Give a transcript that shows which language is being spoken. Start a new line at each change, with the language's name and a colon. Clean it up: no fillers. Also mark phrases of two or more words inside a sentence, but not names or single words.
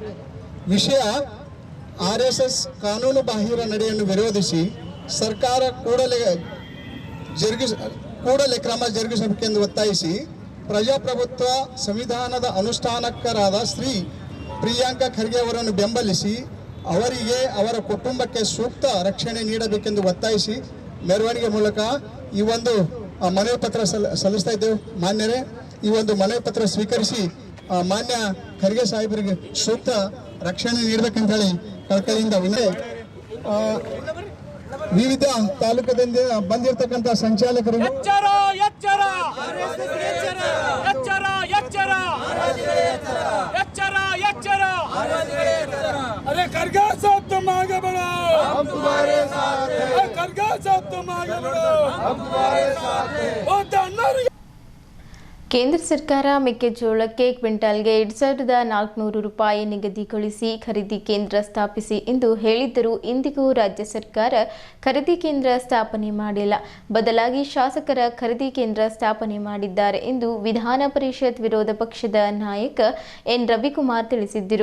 Kannada: ವಿಷಯ RSS ಕಾನೂನು ಬಾಹಿರ ನಡೆಯನ್ನು ವಿರೋಧಿಸಿ ಸರ್ಕಾರ ಕೂಡಲೇ ಕ್ರಮ ಜರುಗಿಸಬೇಕೆಂದು ಒತ್ತಾಯಿಸಿ ಪ್ರಜಾಪ್ರಭುತ್ವ ಸಂವಿಧಾನದ ಅನುಷ್ಠಾನಕರಾದ ಶ್ರೀ ಪ್ರಿಯಾಂಕ ಖರ್ಗೆ ಅವರನ್ನು ಬೆಂಬಲಿಸಿ ಅವರಿಗೆ ಅವರ ಕುಟುಂಬಕ್ಕೆ ಸೂಕ್ತ ರಕ್ಷಣೆ ನೀಡಬೇಕೆಂದು ಒತ್ತಾಯಿಸಿ ಮೆರವಣಿಗೆ ಮೂಲಕ ಈ ಒಂದು ಮನವಿ ಪತ್ರ ಸಲ್ಲಿಸ್ತಾ ಇದ್ದೇವೆ. ಮಾನ್ಯರೇ, ಈ ಒಂದು ಮನವಿ ಪತ್ರ ಸ್ವೀಕರಿಸಿ ಮಾನ್ಯ ಖರ್ಗೆ ಸಾಹೇಬರಿಗೆ ಸೂಕ್ತ ರಕ್ಷಣೆ ನೀಡಬೇಕಂತ ಹೇಳಿ ಕಳಕಳಿಯಿಂದ ವಿವಿಧ ತಾಲೂಕದಿಂದ ಬಂದಿರತಕ್ಕಂತ ಸಂಚಾಲಕರು
Hindi: अरे खरगे साहब तुम आगे बढ़ो, हम तुम्हारे साथ हैं। खरगे साहब तुम आगे बढ़ो, हम तुम्हारे साथ हैं।
Kannada: ಕೇಂದ್ರ ಸರ್ಕಾರ ಮೆಕ್ಕೆಜೋಳಕ್ಕೆ ಕ್ವಿಂಟಾಲ್ಗೆ 2,400 ರೂಪಾಯಿ ನಿಗದಿಗೊಳಿಸಿ ಖರೀದಿ ಕೇಂದ್ರ ಸ್ಥಾಪಿಸಿ ಎಂದು ಹೇಳಿದ್ದರೂ ಇಂದಿಗೂ ರಾಜ್ಯ ಸರ್ಕಾರ ಖರೀದಿ ಕೇಂದ್ರ ಸ್ಥಾಪನೆ ಮಾಡಿಲ್ಲ. ಬದಲಾಗಿ ಶಾಸಕರ ಖರೀದಿ ಕೇಂದ್ರ ಸ್ಥಾಪನೆ ಮಾಡಿದ್ದಾರೆ ಎಂದು ವಿಧಾನ ಪರಿಷತ್ ವಿರೋಧ ಪಕ್ಷದ ನಾಯಕ ಎನ್ ರವಿಕುಮಾರ್ ತಿಳಿಸಿದ್ದರು.